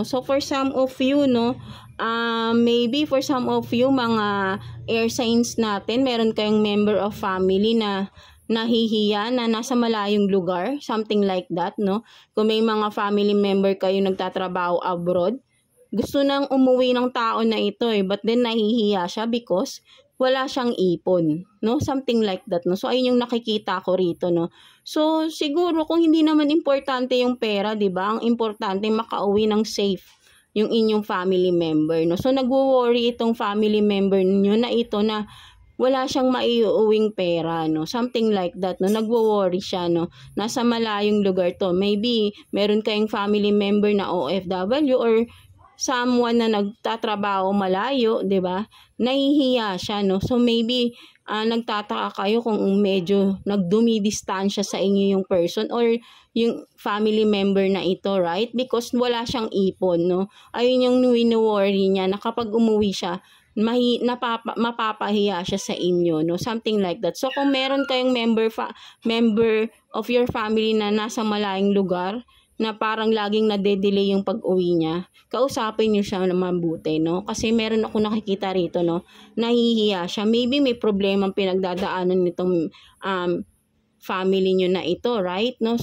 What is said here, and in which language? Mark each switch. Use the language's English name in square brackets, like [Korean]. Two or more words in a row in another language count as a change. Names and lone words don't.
[English] So for some of you, no, maybe for some of you, [Filipino] mga [English] air signs [Filipino] natin, meron kayong [English] member of family [Filipino] na nahihiya, na nasa malayong lugar, [English] something like that, no? [Filipino] Kung may mga [English] family member [Filipino] kayo nagtatrabaho abroad, gusto nang umuwi ng tao na ito [English] but then [Filipino] nahihiya siya because wala siyang ipon, no? [English] Something like that, no? [Filipino] So ayun yung nakikita ko rito, no? So siguro kung hindi naman importante yung pera, 'di ba? Ang importante makauwi ng safe yung inyong [English] family member, [Filipino] no? So nagwo-worry itong [English] family member [Filipino] niyo na ito na wala siyang maiuwing pera, no? [English] Something like that, no? [Filipino] Nagwo-worry siya, no? Nasa malayong lugar to. Maybe meron kayong [English] family member [Filipino] na OFW or someone na nagtatrabaho malayo, 'di ba? Nahihiya siya, no? [English] So maybe [Filipino] nagtataka kayo kung medyo nagdumidistansya sa inyo yung person or yung [English] family member [Filipino] na ito, right? Because wala siyang ipon, no? Ayun yung wino-worry niya na kapag umuwi siya, mapapahiya siya sa inyo, no? [English] Something like that. [Filipino] So kung meron kayong [English] member of your family [Filipino] na nasa malayong lugar, na parang laging nade-delay yung pag-uwi niya, kausapin niyo siya na mabuti, no? Kasi meron ako nakikita rito, no? Nahihiya siya. Maybe may problemang pinagdadaanan nitong family niyo na ito, right? No?